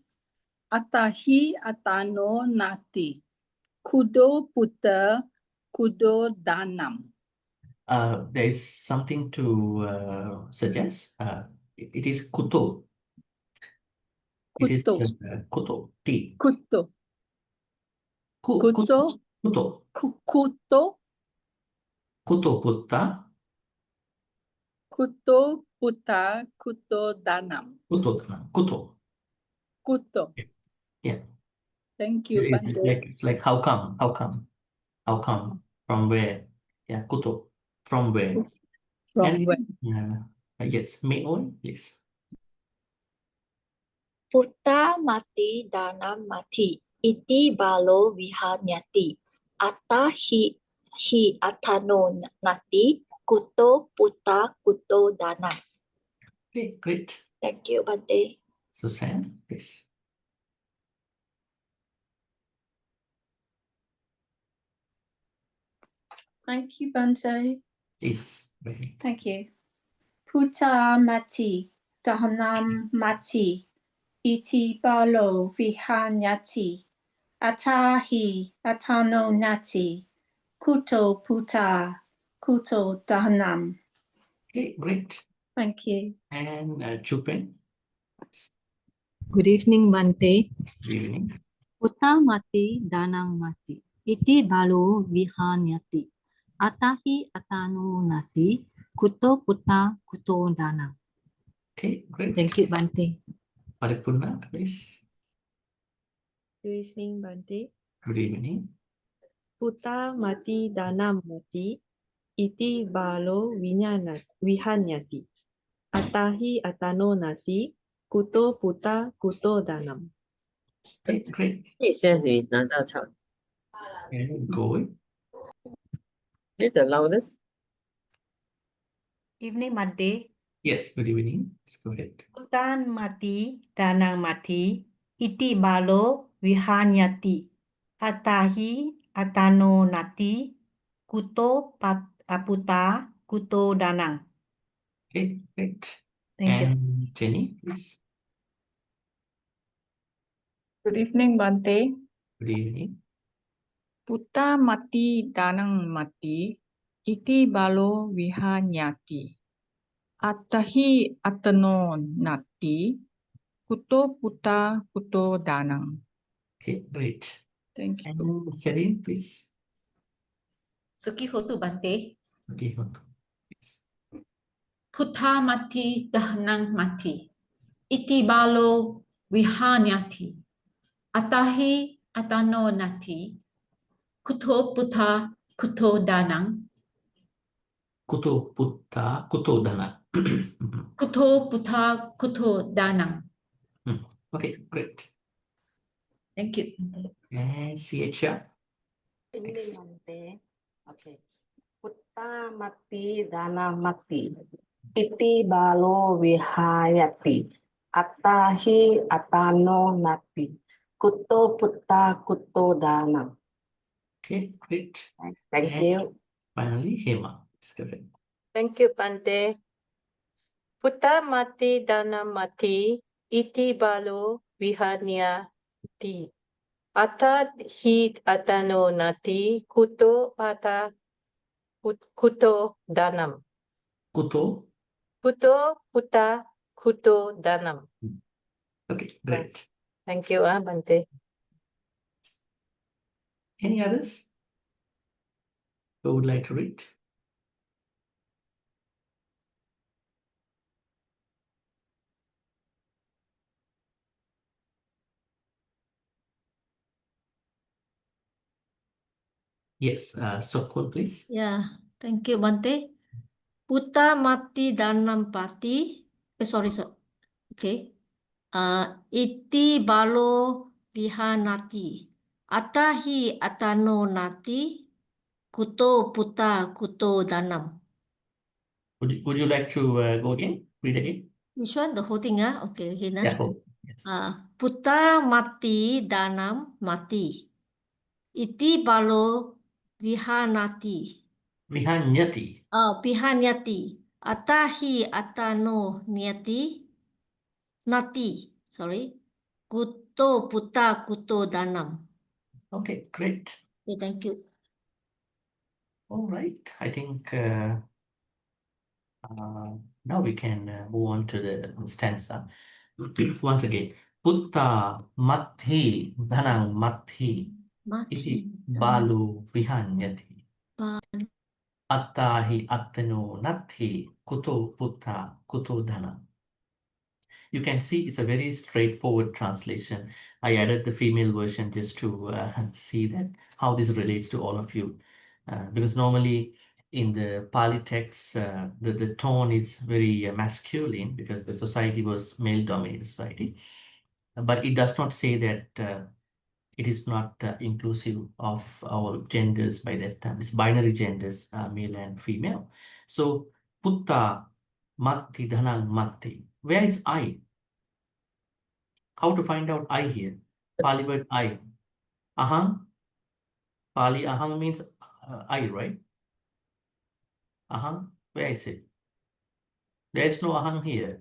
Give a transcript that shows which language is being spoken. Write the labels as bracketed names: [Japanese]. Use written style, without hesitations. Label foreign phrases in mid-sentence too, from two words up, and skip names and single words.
[Pali] Atahi atano nati. Kudo putta kudo danam. [English] There is something to suggest. It is Kuto. It is [Pali] Kuto. Kuto. T. Kuto. Kuto. Kuto. Kuto. Kuto. Kuto putta. Kuto putta kuto danam. Kuto. Kuto. Kuto. [English] Yeah. Thank you, It's Bhante. like how come? How come? How come? From where? Yeah, Kuto. From where? From where? Yes, May-oi, please. [Pali] Putta mati danam mati. Iti balo vihanyati. Ata hi atano nati. Kuto putta kuto danam. [English] Okay, great. Thank you, Bhante. Susan, please. Thank you, Bhante. Please. Great. Thank you. [Pali] Putta mati, dahanam mati, iti balo vihanyati, atahi atano nati, kuto putta, kuto dahanam. [English] Okay, great. Thank you. And Chupen. Good evening, Bhante. Good evening. [Pali] Putta mati danang mati. Iti balu vihanyati. Atahi atanu nati. Kuto putta kuto danang. [English] Okay, great. Thank you, Bhante. Paripurna, please. Good evening, Bhante. Good evening. [Pali] Putta mati danam mati. Iti balo vihanyati. Atahi atano nati. Kuto putta kuto danam. [English] Okay, great. 这下子拿到唱。 And Goy. This the loudest. Evening, Bhante. Yes, good evening. Let's go ahead. [Pali] Puttan mati danang mati. Iti balo vihanyati. Atahi atano nati. Kuto putta kuto danang. [English] Okay, great. Thank you. And Jenny, please. Good evening, Bhante. Good evening. [Pali] Putta mati danang mati, iti balo vihanyati. Atahi atano nati, kuto putta kuto danang. [English] Okay, great. Thank you. And Serene, please. [Pali] Sukihotu, Bhante. [English] Okay, please. [Pali] Putta mati dahanang mati. Iti balo vihanyati. Atahi atano nati. Kuto putta kuto danang. Kuto putta kuto dana. Kuto putta kuto danang. [English] Okay, great. Thank you. And CH. Ini Next. Bhante. [Pali] Okay. Putta mati dana mati. Iti balo vihayati. Atahi atano nati. Kuto putta kuto dana. [English] Okay, great. Thank And you. finally, Hema. It's correct. Thank you, Bhante. [Pali] Putta mati dana mati iti balo vihanyati. Ata hi atano nati kuto pata kuto danam. Kuto. Kuto puta kuto danam. [English] Okay, great. Thank you, Bhante. Any others who would like to read? Yes, Sokol, please. Yeah, thank you, Bhante. [Pali] Puta mati danam pati. Sorry. Okay. Iti balo vihanati. Atahi atano nati. Kuto puta kuto danam. [English] Would you like to go again? Read again? Which one? The whole thing, Okay, again, Yeah, oh, yes. [Pali] Puta mati danam mati. Iti balo vihanati. Vihanyati. Vihanyati. Atahi atano nati. [English] Sorry. [Pali] Kuto puta kuto danam. [English] Okay, great. Okay, thank you. All right. I think now we can move on to the stanza. Once again. [Pali] Putta matti dhanang matti iti balu vihanyati. Attahi attano natti kuto putta kuto dhana. [English] You can see it's a very straightforward translation. I added the female version just to see that how this relates to all of you. Because normally in the Pali text, the tone is very masculine because the society was male-dominated society. But it does not say that it is not inclusive of our genders by that time. It's binary genders, male and female. So, [Pali] putta matti dhanang matti. [English] Where is I? How to find out I here? Pali word I. Ahang. Pali ahang means I, right? Ahang. Where is it? There is no ahang here.